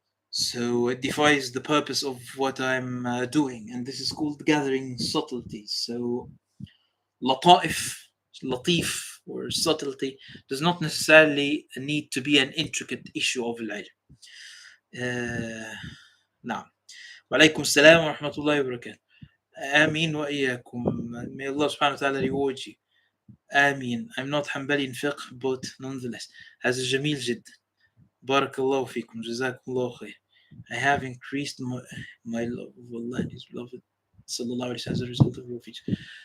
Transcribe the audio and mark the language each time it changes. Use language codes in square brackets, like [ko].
[en] So it defies the purpose of what I'm doing, and this is called gathering subtleties. So لطائف, latif, or subtlety does not necessarily need to be an intricate issue of العلم. [ar] نعم. وعليكم السلام ورحمة الله وبركاته. آمين وإياكم. [en] May Allah subhanahu wa ta'ala reward you. [ar] آمين. [en] I'm not Hanbali in fiqh, but nonetheless. [ar] هذا جميل جدا. بارك الله فيكم. جزاكم الله خير. [en] I have increased my love of Allah and His beloved sallallahu alaihi wasallam as a result of your features.